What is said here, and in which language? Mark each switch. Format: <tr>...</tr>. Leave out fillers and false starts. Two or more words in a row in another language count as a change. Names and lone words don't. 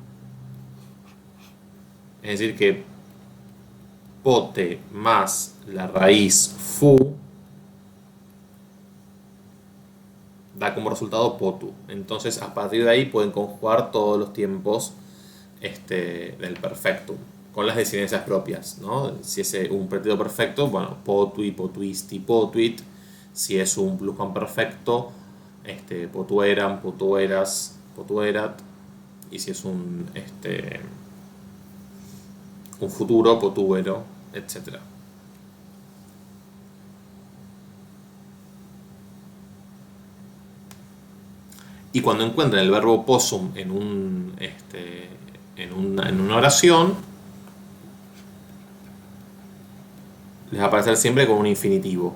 <es>Es decir que pote más la raíz fu da como resultado potu. Entonces a partir de ahí pueden conjugar todos los tiempos del perfectum con las desinencias propias, ¿no? Si es un pretérito perfecto, bueno,</es> <la>potui, potuisti, potuit.</la> <es>Si es un pluscuamperfecto,</es> <la>potueram, potueras, potuerat.</la> <es>Y si es un futuro, potuero, etc. Y cuando encuentren el verbo possum en una oración, les va a aparecer siempre con un infinitivo.</es>